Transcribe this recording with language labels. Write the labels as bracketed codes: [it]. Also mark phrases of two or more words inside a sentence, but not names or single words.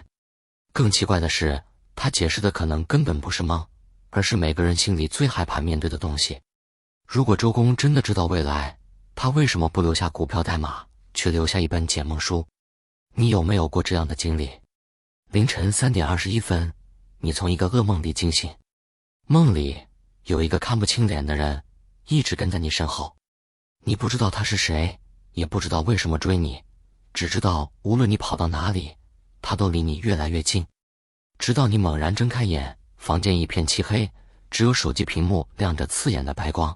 [zh] 更奇怪的是，他解釋的可能根本不是夢，而是每個人心裡最害怕面對的東西。如果周公真的知道未來，他為什麼不留下股票代碼，卻留下一本解夢書？你有沒有過這樣的經歷？凌晨3點21分，你從一個噩夢裡驚醒，夢裡有一個看不清臉的人一直跟在你身後，你不知道他是誰，也不知道為什麼追你，只知道無論你跑到哪裡，他都離你越來越近，直到你猛然睜開眼，房間一片漆黑，只有手機屏幕亮着刺眼的白光。